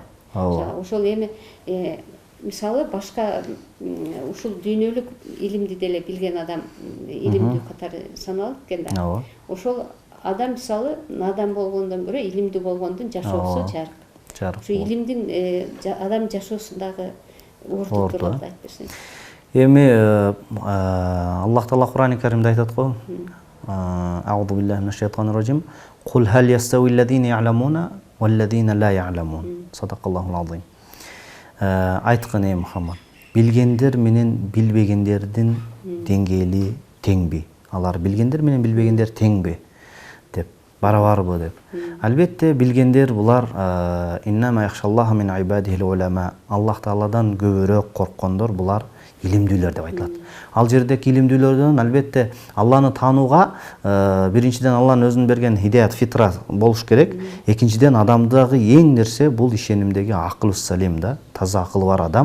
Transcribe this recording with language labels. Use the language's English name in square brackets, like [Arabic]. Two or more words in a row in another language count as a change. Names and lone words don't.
[Kyrgyz] Ошол эми мисалы башка ушул дүйнөлүк илимди деле билген адам илимдүү катары саналат экен да. Ошол адам мисалы надан болгондон көрө илимдүү болгондун жашоосу жарык. Ушу илимдин адам жашоосундагы орду тууралуу айтып берсеңиз. Эми Аллах Таала Кур'ан-ы Каримде айтат го. [Arabic] أعوذ بالله من الشيطان الرجيم قل هل يستوي الذين يعلمون والذين لا يعلمون. صدق الله العظيم. [Kyrgyz] Айткын ey Мухаммад, билгендер менен билбегендердин деңгээли теңби? Алар билгендер менен билбегендер теңби? Деп, барабарбы деп. Албетте билгендер булар [Arabic] إنما يخشى الله من عباده العلماء. [Kyrgyz] Аллах Тааладан көбүрөөк корккондор булар илимдүүлөр деп айтылат. Ал жердеки илимдүүлөрдөн албетте Алланы таанууга биринчиден Алланын өзүнүн берген хидаят, фитра болуш керек. Экинчиден адамдагы эң нерсе бул ишенимдеги акыл салим да, таза акылы бар адам.